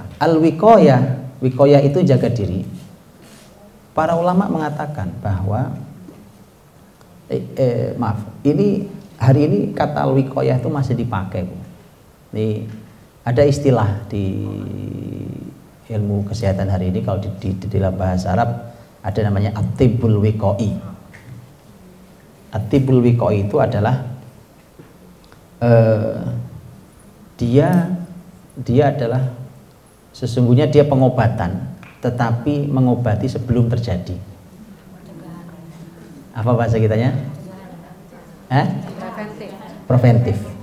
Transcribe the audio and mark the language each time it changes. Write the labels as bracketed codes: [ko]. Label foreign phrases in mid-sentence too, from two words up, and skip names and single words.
[id] Al-wiqayah itu jaga diri. Para ulama mengatakan bahwa ini hari ini kata al-wiqayah itu masih dipakai, Bu. Ini ada istilah di ilmu kesehatan hari ini, kalau di dalam bahasa Arab ada namanya [ar] الطب الوقائي. الطب الوقائي [id] itu adalah dia adalah sesungguhnya dia pengobatan, tetapi mengobati sebelum terjadi. Apa bahasa kitanya? Preventif.